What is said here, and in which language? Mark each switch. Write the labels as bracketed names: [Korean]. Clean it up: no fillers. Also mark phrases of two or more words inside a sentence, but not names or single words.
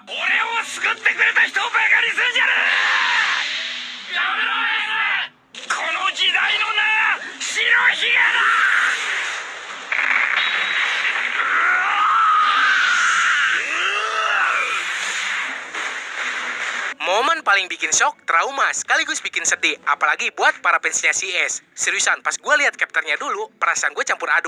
[Japanese] 俺を救ってくれた人をバカにするんじゃねえやめろエースこの時代のな白ひげだ [Indonesian] Momen paling bikin shock, trauma, sekaligus bikin sedih. Apalagi buat para fansnya si S. Seriusan, pas gue lihat kapternya dulu, perasaan gue campur aduk.